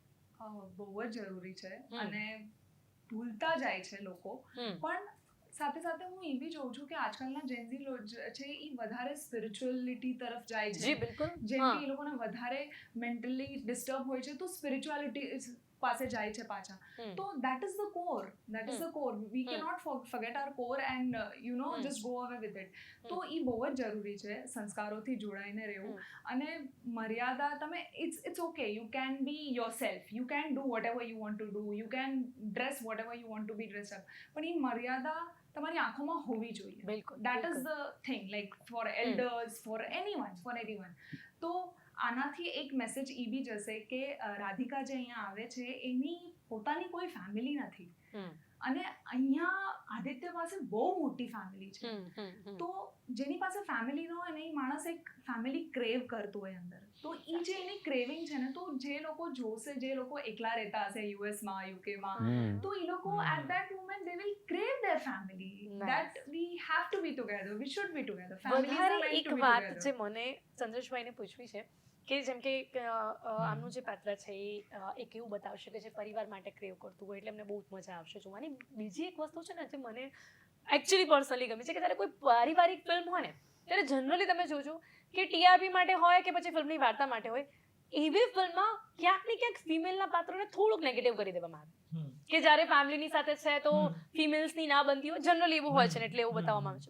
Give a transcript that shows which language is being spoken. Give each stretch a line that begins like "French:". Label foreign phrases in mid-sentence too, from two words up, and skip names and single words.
Gujarati: બહુ જ જરૂરી છે, અને ભૂલતા જાય છે લોકો. પણ સાથે સાથે હું એ બી જોઉં છું કે આજકાલના જેન્ઝી છે એ વધારે સ્પિરિચ્યુઅલિટી તરફ જાય છે. જી બિલકુલ. જેમ કે એ લોકોને વધારે
English: mentally disturb
Gujarati: હોય છે, તો સ્પિરિચ્યુઅલિટી પાસે જાય છે પાછા.
English: તો that is the core, that is the core. We cannot forget our core and just go away with it.
Gujarati: તો એ બહુ જ જરૂરી છે સંસ્કારોથી જોડાઈને રહેવું. અને મર્યાદા તમે
English: it's okay, you can be yourself, you can do whatever you want to do, you can dress whatever you want to be dressed up,
Gujarati: પણ એ મર્યાદા તમારી આંખોમાં હોવી જોઈએ. બિલકુલ,
English: That is the thing, like for elders, for anyone.
Gujarati: તો આનાથી એક મેસેજ એ બી જશે કે રાધિકા જે અહીંયા આવે છે એની પોતાની કોઈ ફેમિલી નથી, અને અહીંયા આદિત્ય પાસે બહુ મોટી ફેમિલી છે. તો જેની પાસે ફેમિલી ન હોય ને એ માણસ એક
English: family crave
Gujarati: કરતું હોય અંદર. તો એ જે એની ક્રેવિંગ છે ને, તો જે લોકો જોશે, જે લોકો એકલા રહેતા હશે યુએસમાં, યુકેમાં, તો એ લોકો
English: at that moment they will crave their family. That we have to be together, we should be together. Families are meant
Gujarati: એક
English: to be
Gujarati: વાત
English: together.
Gujarati: જે મને ચંદ્રેશભાઈને પૂછવી છે કે જેમ કે આમનું જે પાત્ર છે એ એક એવું બતાવશે કે જે પરિવાર માટે ક્રેવ કરતું હોય એટલે એમને બહુ જ મજા આવશે જોવાની. બીજી એક વસ્તુ છે ને જે મને
English: actually personally
Gujarati: ગમે છે કે જ્યારે કોઈ પારિવારિક ફિલ્મ હોય ને ત્યારે જનરલી તમે જોજો કે ટીઆરપી માટે હોય કે પછી ફિલ્મની વાર્તા માટે હોય, એવી ફિલ્મમાં ક્યાંક ને ક્યાંક ફિમેલના પાત્રોને થોડુંક નેગેટિવ કરી દેવામાં આવે કે જ્યારે ફેમિલીની સાથે છે તો ફિમેલ્સની ના બનતી હોય, જનરલી એવું હોય છે ને એટલે એવું બતાવવામાં આવે છે.